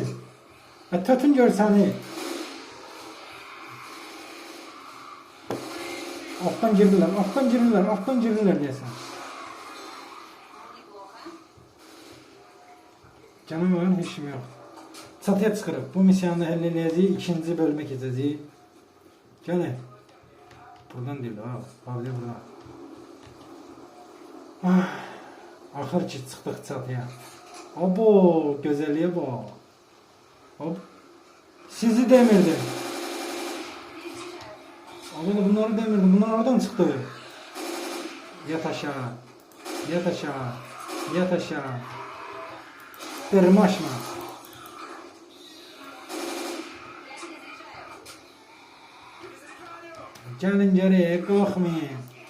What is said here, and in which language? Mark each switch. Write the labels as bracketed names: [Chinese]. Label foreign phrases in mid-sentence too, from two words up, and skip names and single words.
[Turkish] Tutun gör seni. Alttan girdiler diyorsun. Canım var, işim yok. [Azerbaijani] Çatıya çıxırıq. Bu misyonu həll eləyəcəyik. 2. bölümə keçəcəyik. Gəlin. Buradan deyil ha. Pavli buradan. Axır ki çıxdıq çatıya. Abo, gözəlliyə bax. Hop. Sizi demirdim. Abi bunları demirdim. Bunlar oradan çıxdı. Yat aşağı. Tırmaşma. [Turkish] Gelin geriye kalkmayın.